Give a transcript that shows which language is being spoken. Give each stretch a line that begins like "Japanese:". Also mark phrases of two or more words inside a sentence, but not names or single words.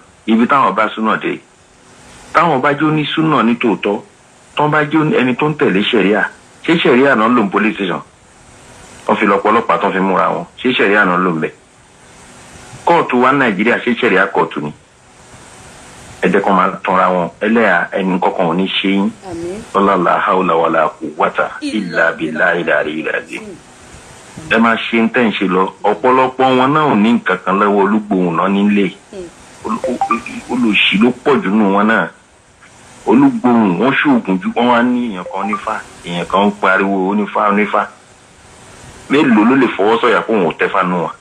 Yoruba: Ibi táwọn bá súnà dé, táwọn bá jó ní súnà ní tòótọ́, tó bá jó ẹni tó ń tẹ̀lé ṣẹ̀ríà, ṣé ṣẹ̀ríà náà ló ń
English: police station?
Yoruba: Wọ́n fi lọ́pọ̀lọpọ̀ tó fi múra wọn, ṣé ṣẹ̀ríà náà ló ń bẹ̀? Kóòtù wa Nàìjíríà ṣé ṣẹ̀ríà kóòtù ni? Ẹ jẹ́ kó máa tanra wọn, ẹlẹ́yà ẹni kọ̀ọ̀kan ò ní ṣe yín.
Arabic: لا حول ولا قوة إلا بالله العلي العظيم.
Yoruba: Ẹ máa ṣe ń tẹ̀ ń ṣe lọ, ọ̀pọ̀lọpọ̀ wọn náà ò ní nǹkan kan lọ́wọ́ olúgbòhùn náà nílé. Olùsí ló pọ̀ jù nù wọn náà. Olúgbòhùn wọn ṣoògùn ju wọn wá ní èèyàn kan nífà, èèyàn kan ń pariwo onífà. Mélòó ló lè fọwọ́ sọ̀yà kó wọn ò tẹ́fà nù wọn?